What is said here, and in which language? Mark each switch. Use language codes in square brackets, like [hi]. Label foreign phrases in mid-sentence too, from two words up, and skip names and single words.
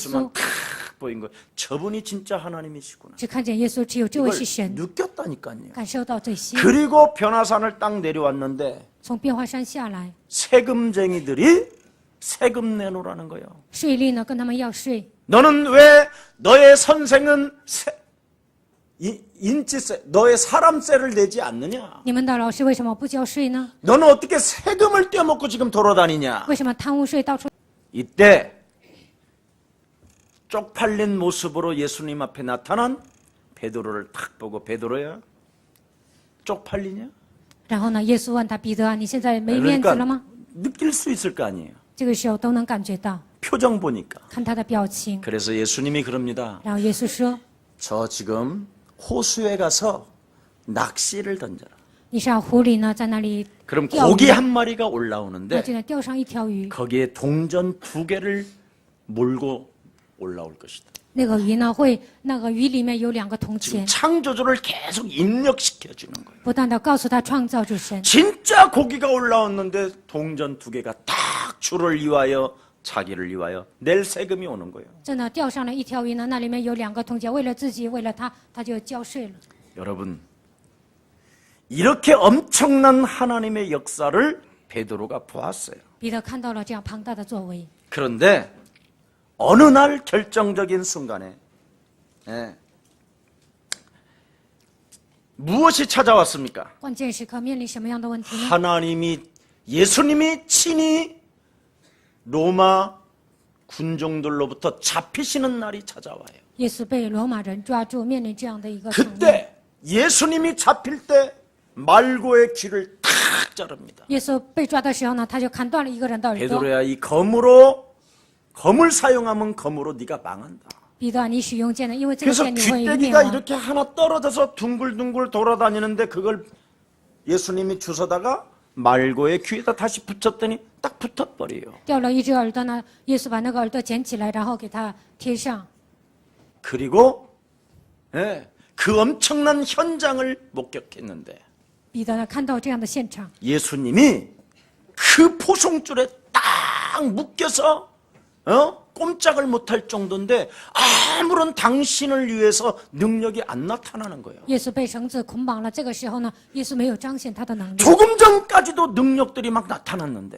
[ko] 예수만 [zh] 稣， [ko] 탁 보인 거. 저분이 진짜 하나님이시구나. [zh] 只看见耶稣，只有这位 [ko] 이걸 [zh] 是神， [ko] 느꼈다니까요. [zh] 感受到这些。 [ko] 그리고 변화산을 딱 내려왔는데 [zh] 从变化山下来， [ko] 세금쟁이들이 세금 내놓으라는 거예요. [zh] 税吏呢跟他们要税。 [ko] 너는 왜 너의 선생은 인지세, 너의 사람세를 내지 않느냐? [zh] 你们的老师为什么不交税呢？ [ko] 너는 어떻게 세금을 떼어먹고 지금 돌아다니냐? [zh] 为什么贪污税到处？ [ko] 이때 쪽팔린 모습으로 예수님 앞에 나타난 베드로를 탁 보고 베드로야 쪽팔리냐? [zh] 然后呢，耶稣问他彼得啊，你现在没面子了吗？ [ko] 느낄 수 있을 거 아니에요. [zh] 这个时候都能感觉到， [ko] 표정 보니까. [zh] 看他的表情。 [ko] 그래서 예수님이 그럽니다. [zh] 然后耶稣说 [ko] 저 지금 호수에 가서 낚시를 던져라. [zh] 你上湖里呢，在那里 [ko] 그럼 [zh] 钓鱼 [ko] 고기 ，한 마리가 [zh] 那 [ko] 올라오는데 [zh] 就能钓上一条鱼。 [ko] 거기에 동전 2개를 몰고 올라올 것이다. [zh] 那个鱼呢，那个鱼里面有2个铜 [ko] 지금 [zh] 钱， [ko] 창조주를 계속 입력시켜 주는 거예요. [zh] 不断的告诉他创造主神。 [ko] 진짜 고기가 올라왔는데 동전 2개가 딱 주를 위하여 자기를 위하여 낼 세금이 오는 거예요. [zh] 真的钓上了一条鱼呢，那里面有2个铜钱，为了自己，为了他，他就交税了。 [ko] 여러분, 이렇게 엄청난 하나님의 역사를 베드로가 보았어요. [zh] 彼得看到了这样庞大的作为， [ko] 그런데 어느 날 결정적인 순간에 무엇이 찾아왔습니까? [zh] 关键时刻面临什么样的问题呢？ [ko] 하나님이 예수님이 친히 로마 군종들로부터 잡히시는 날이 찾아와요. [zh] 耶稣被罗马人抓住，面临这样的一个场面。 [ko] 그때 예수님이 잡힐 때 말고의 귀를 탁 자릅니다. [zh] 耶稣被抓的时候呢，他就砍断了一个人的耳朵。 [ko] 베드로야, 이 검을 사용하면 검으로 네가 망한다. [zh] 彼得啊，你使用剑呢，因为这个 [ko] 그래서 [zh] 剑你会灭 [ko] 귀때기가 [zh] 亡。 [ko] 이렇게 하나 떨어져서 둥글둥글 돌아다니는데 그걸 예수님이 주워다가 말고의 귀에다 다시 붙였더니 딱 붙어버려요. [zh] 掉了一只耳朵呢，耶稣把那个耳朵捡起来，然后给它贴上。 [ko] 그리고 그 엄청난 현장을 목격했는데 [zh] 彼得呢，看到这样的现场， [ko] 예수님이 그 포송줄에 딱 묶여서 꼼짝을 못할 정도인데 아무런 당신을 위해서 능력이 안 나타나는 거예요. [zh] 耶稣被绳子捆绑了。这个时候呢，耶稣没有彰显他的能力。 [ko] 조금 전까지도 능력들이 막 나타났는데